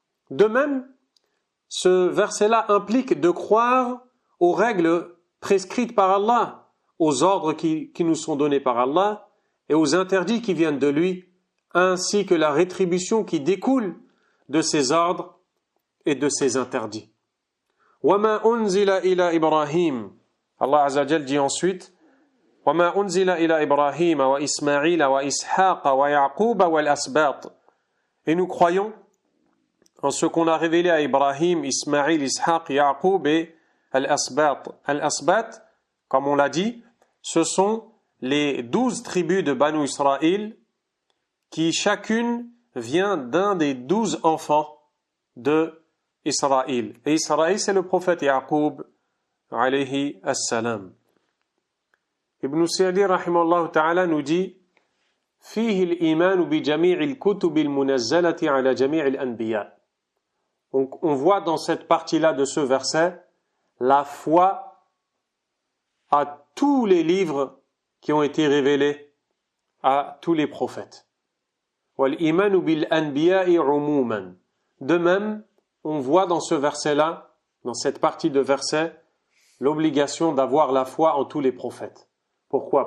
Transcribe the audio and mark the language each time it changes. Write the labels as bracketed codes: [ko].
[fr] De même, ce verset-là implique de croire aux règles prescrites par Allah, aux ordres qui nous sont donnés par Allah et aux interdits qui viennent de lui, ainsi que la rétribution qui découle de ces ordres et de ces interdits. [ar] وَمَا أُنزِلَ إِلَى إِبْرَاهِيمَ. [fr] Allah Azza wa Jal dit ensuite [ar] وَمَا أُنزِلَ إِلَى إِبْرَاهِيمَ وَإِسْمَاعِيلَ وَإِسْحَاقَ وَيَعْقُوبَ وَالْأَسْبَاطِ. [fr] Et nous croyons en ce qu'on a révélé à Ibrahim, Ismaïl, Ishaq, Yaqub et Al-Asbat. Al-Asbat, comme on l'a dit, ce sont les 12 tribus de Banu Israël qui chacune vient d'un des 12 enfants de Israël. Et Israël, c'est le prophète Yaqub, alayhi as-salam. Ibn Sa'di, rahimahullah ta'ala, nous dit [ar] فيه الإيمان بجميع الكتب المنزلة على جميع الأنبياء. [fr] On voit dans cette partie-là de ce verset la foi à tous les livres qui ont été révélés à tous les prophètes. [ar] وَالْإِيمَانُ بِالْأَنْبِيَاءِ عُمُومًا. [fr] De même, on voit dans ce verset-là, dans cette partie de verset, l'obligation d'avoir la foi en tous les prophètes. Pourquoi?